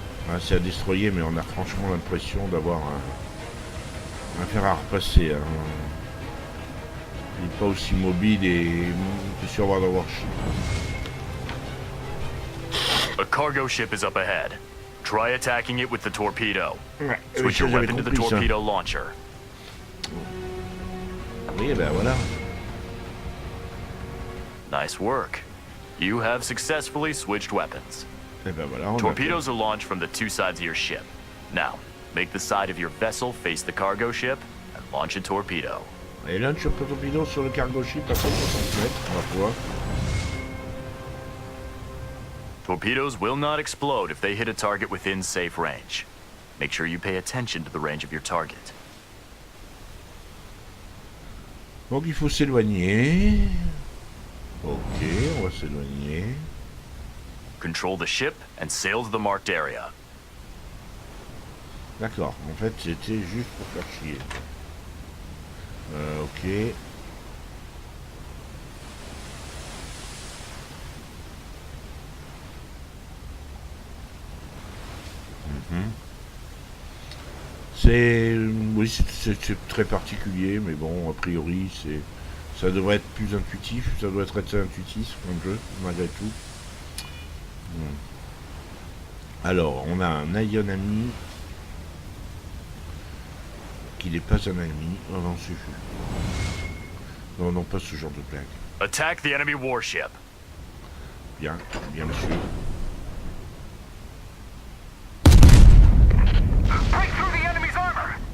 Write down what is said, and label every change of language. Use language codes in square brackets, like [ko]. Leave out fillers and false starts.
[fr] Ah, c'est à destroyer, mais on a franchement l'impression d'avoir un fer à repasser. Hein. Il n'est pas aussi mobile et on peut sûr avoir d'avoir chier. [en] A cargo ship is up ahead. Try attacking it with the torpedo. [fr] Ouais, [en] Switch your weapon to the [fr] compris, [en] torpedo launcher. [fr] Oui, ben voilà. [en] Nice work. You have successfully switched weapons. [fr] Et ben voilà, on [en] Torpedoes are launched from the two sides of your ship. Now, make the side of your vessel face the cargo ship and launch a torpedo. [fr] Et launch le torpedo sur le [en] cargo ship [fr] à 160 mètres, on va pouvoir. [en] Torpedoes will not explode if they hit a target within safe range. Make sure you pay attention to the range of your target. [fr] Donc il faut s'éloigner. Ok, on va s'éloigner. [en] Control the ship and sail to the marked area. [fr] D'accord, en fait c'était juste pour faire chier. Ok. C'est... Oui, c'est très particulier, mais bon, a priori, ça devrait être plus intuitif, ça doit être assez intuitif comme jeu, malgré tout. Alors, on a un Ayanami qui n'est pas un ami. Oh non, c'est fou. Non, non, pas ce genre de blague. [en] Attack the enemy warship. [fr] Bien, bien monsieur. [en] Break through the enemy's armor.